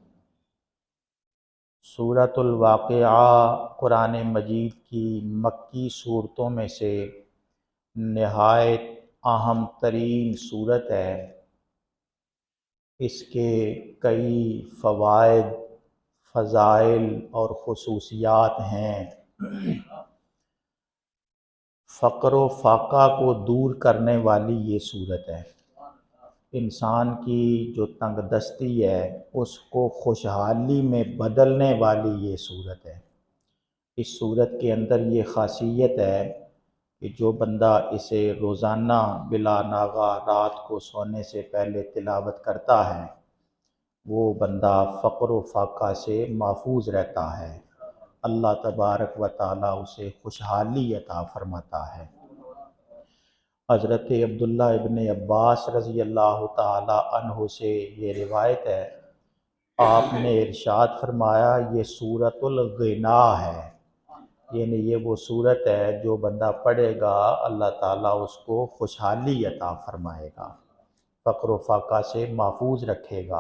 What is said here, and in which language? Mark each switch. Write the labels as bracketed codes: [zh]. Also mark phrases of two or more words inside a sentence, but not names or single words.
[hi] सूरतुल वाक़िआ कुरान मजीद की मक्की सूरतों में से निहायत अहम तरीन सूरत है। इसके कई फ़वाइद, फ़ज़ाइल और ख़ुसूसियात हैं। फ़क़्र व फ़ाक़ा को दूर करने वाली ये सूरत है। इंसान की जो तंगदस्ती है उसको खुशहाली में बदलने वाली ये सूरत है। इस सूरत के अंदर ये ख़ासियत है कि जो बंदा इसे रोज़ाना बिला नागा रात को सोने से पहले तिलावत करता है वो बंदा फ़क़्र व फ़ाक़ा से महफूज रहता है। [ar] الله تبارك وتعالى [hi] उसे खुशहाली अता फरमाता है। हज़रत अब्दुल्ला इब्न अब्बास [ar] رضي الله تعالى عنه [hi] से ये रिवायत है, आपने इरशाद फरमाया ये सूरतुल गिना है, यानी ये वो सूरत है जो बंदा पढ़ेगा अल्लाह ताला उसको खुशहाली अता फरमाएगा, फ़क्र फ़ाक़ा से महफूज रखेगा।